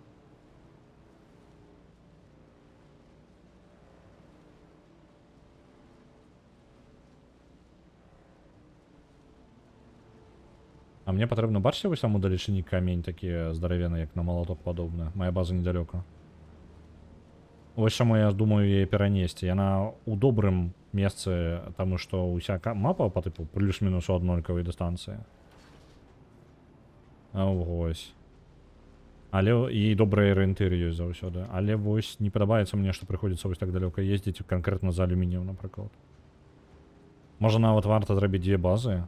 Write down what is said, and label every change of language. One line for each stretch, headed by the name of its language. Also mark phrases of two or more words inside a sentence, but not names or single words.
Ukrainian: А мне потрібно, бачите, ось там удалечені камінь такі здоровенні, як на молоток подобне. Моя база недалеко. Ось чому я думаю її перенести.
Belarusian: Яна у добрым месцы,
Ukrainian: тому що уся мапа по типу плюс-мінус у однольковій дистанції. А ось. Але і добрий орієнтир є завсюди. Але ось не подобається мені, що приходиться ось так далеко їздити, конкретно за алюмінієм, наприклад. Може навіть варто зробити дві бази.